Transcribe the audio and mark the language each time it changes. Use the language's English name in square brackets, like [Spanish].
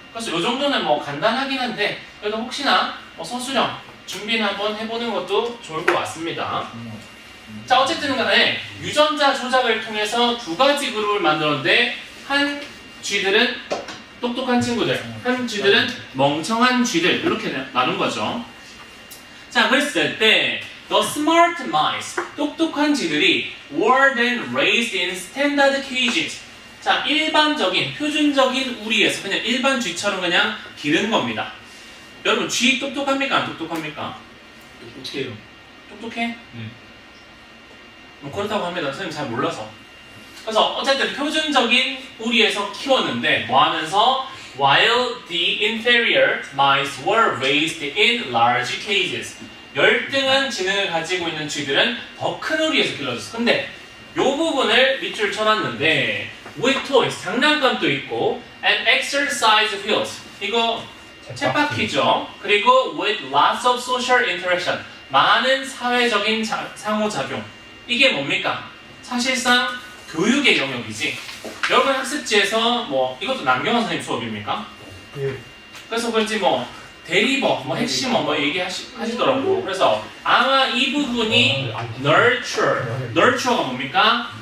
[Korean] 그래서 요 정도는 뭐 간단하긴 한데, 그래도 혹시나 뭐 서술형 준비는 한번 해보는 것도 좋을 것 같습니다. 자, 어쨌든 간에 유전자 조작을 통해서 두 가지 그룹을 만들었는데, 한 쥐들은 똑똑한 친구들, 한 쥐들은 멍청한 쥐들, 이렇게 나눈 거죠. 자, 그랬을 때 [English] the smart mice, [Korean] 똑똑한 쥐들이 [English] were then raised in standard cages. [Korean] 자, 일반적인, 표준적인 우리에서 그냥 일반 쥐처럼 그냥 기른 겁니다. 여러분, 쥐 똑똑합니까? 안 똑똑합니까? 어떻게 해요? 똑똑해? 뭐 그렇다고 합니다. 선생님 잘 몰라서. 그래서 어쨌든 표준적인 우리에서 키웠는데 뭐 하면서 [English] while the inferior mice were raised in large cages. [Korean] 열등한 지능을 가지고 있는 쥐들은 더 큰 우리에서 길러졌어. 근데 요 부분을 밑줄 쳐놨는데 [English] with toys, [Korean] 장난감도 있고 [English] and exercise wheels, [Korean] 이거 쳇바퀴죠. 그리고 [English] with lots of social interaction, [Korean] 많은 사회적인 상호작용. 이게 뭡니까? 사실상 교육의 영역이지. 여러분 학습지에서 뭐 이것도 남경환 선생님 수업입니까? 예. 그래서 그런지 뭐 대리버, 뭐 핵심어 뭐 얘기하시더라고. 그래서 아마 이 부분이 nurture가 뭡니까?